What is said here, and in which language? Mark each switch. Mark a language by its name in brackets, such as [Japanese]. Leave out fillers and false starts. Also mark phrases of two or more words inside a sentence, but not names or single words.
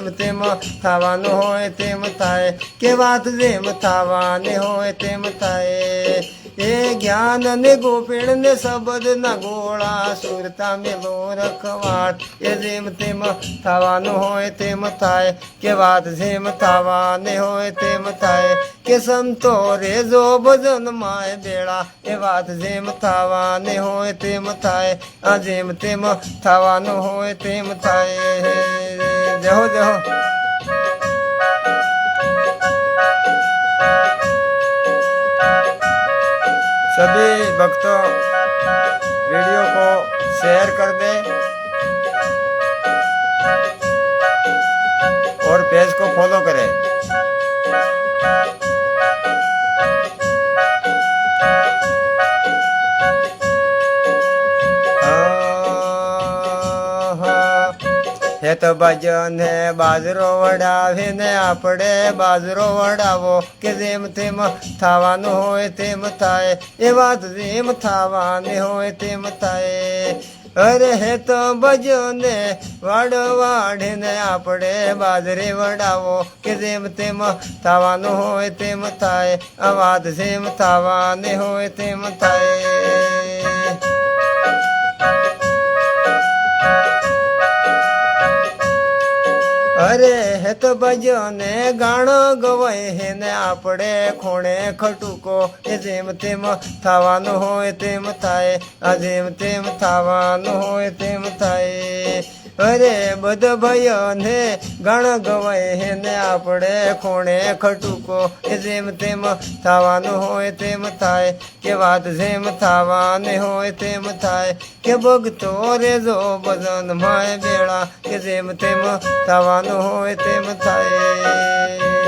[Gujarati] તેમ થાવાનો હોય તેમ થાય કે બાત જેમ થાવાને હોય તેમ થાય એ જ્ઞાન ને ગોપેણ ને શબ્દ ના ગોળા સુરતા મેલો રખવાડ યે જેમ તેમ થાવાનો હોય તેમ થાય કે બાત જેમ થાવાને હોય તેમ થાય કે સંતો રે જો ભજન માય બેડા એ બાત જેમ થાવાને હોય તેમ થાય આ જેમ તેમ થાવાનો હોય તેમ થાય જય હો જય હો [Hindi] सभी भक्तों वीडियो को शेयर कर दे और पेज को फॉलो करें हे तो [Gujarati] ભજન હૈ બાજરો વડાવે ને આપડે બાજરો વડાવો કે જેમ તેમ થાવાનો હોય તેમ થાય એ બાત જેમ થાવાને હોય તેમ થાય અરે હે તો ભજને વાડે ને આપડે બાજરે વડાવો કે જેમ તેમ થાવાનો હોય તેમ થાય આ બાત જેમ થાવાને હોય તેમ થાય અરે હે તો ભજને ગાણો ગવાય હે ને આપડે ખોણે ખટુકો એ જેમ તેમ થાવાનો હોય તેમ થાય આ જેમ તેમ થાવાનો હોય તેમ થાય અરે બધ ભયને ગાણ ગવાય હે ને આપડે ખોણે ખટુકો એ જેમ તેમ થાવાનો હોય તેમ થાય કે બાત જેમ થાવાને હોય તેમ થાય કે ભગતો રે જો ભજન માય બેડા કે જેમ તેમ થાવાનો હોય તેમ થાય